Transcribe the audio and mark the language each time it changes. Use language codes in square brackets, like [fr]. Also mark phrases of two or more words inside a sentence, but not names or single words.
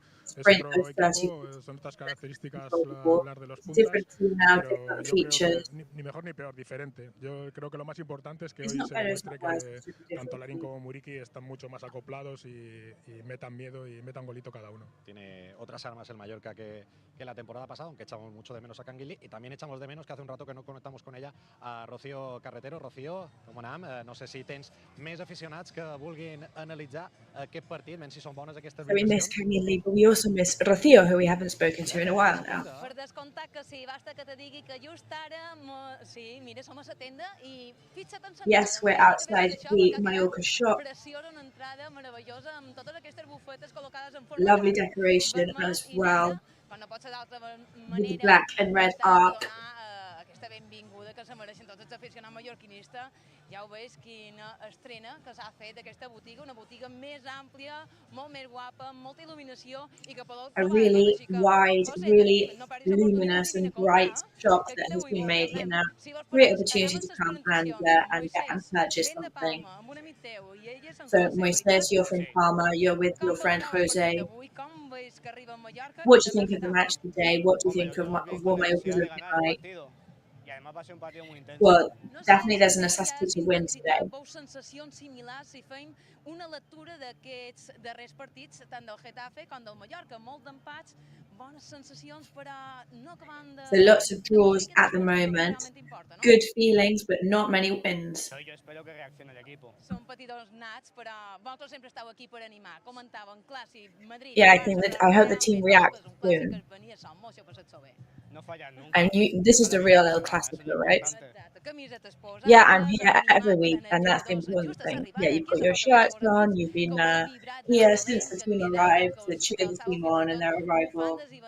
[es] Es otro equipo, son estas características hablar de los puntas, pero yo creo que ni mejor ni peor, diferente. Yo creo que lo más importante es que hoy se demuestre que tanto Larín como Muriqui están mucho más acoplados y metan miedo y metan golito cada uno. Tiene otras armas el Mallorca que la temporada pasada, aunque echamos mucho de menos a Kangin Lee, y también echamos de menos, que hace un rato que no conectamos con ella, a Rocío Carretero. [ca] Rocío, com anem? No sé si tens més aficionats que vulguin analitzar aquest partit, menys si són bones aquestes [en] So we miss Kangin Lee, but we also miss Rocío, who we haven't spoken to in a while now. [ca] Per descomptat que sí, basta que te digui que just ara, sí, mira, som a la tenda i fixa't en [en] Yes, we're outside the Mallorca shop. [ca] Preciosa, una entrada meravellosa amb totes aquestes bufetes col·locades en forma [en] Lovely decoration as well, with the black and red arc. [ca] Aquesta benvinguda que se mereixen tots els aficionats mallorquinistes. Ja ho veus quina estrena que s'ha fet d'aquesta botiga, una botiga més àmplia, molt més guapa, amb molta il·luminació i que podeu [en] A really wide, really luminous and bright shop that has been made here now. Great opportunity to come and get and purchase something. So Moises, you're from Palma, you're with your friend Jose. What do you think of the match today? What do you think of what Mallorca's looking like? Well, definitely there's a necessity to win today. [ca] Sensacions similars si fem una lectura d'aquests darrers partits, tant del Getafe com del Mallorca. Molt d'empats, bones sensacions, però no acabant de... [en] So lots of draws at the moment. Good feelings, but not many wins. [ca] Són petitons nats, però vosaltres sempre esteu aquí per animar. Comentaven clàssic, Madrid... [en] Yeah, I hope the team reacts soon. And this is the real El Clásico, right? Yeah, I'm here every week, and that's the important thing. Yeah, you've got your shirts on, you've been here since the team arrived to cheer the team on and their arrival.